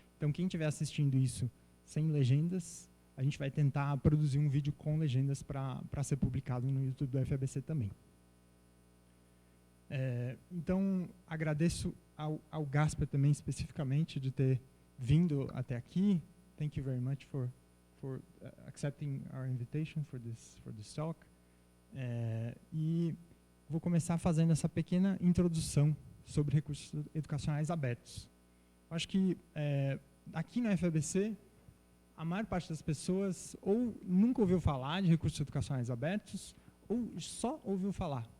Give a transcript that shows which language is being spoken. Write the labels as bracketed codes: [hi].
[pt] Então, quem estiver assistindo isso sem legendas, a gente vai tentar produzir um vídeo com legendas para ser publicado no YouTube do UFABC também. Então, agradeço ao Gasper também, especificamente, de ter vindo até aqui. [en] Thank you very much for accepting our invitation for this talk. [pt] E vou começar fazendo essa pequena introdução sobre recursos educacionais abertos. Acho que aqui na UFABC, a maior parte das pessoas ou nunca ouviu falar de recursos educacionais abertos, ou só ouviu falar.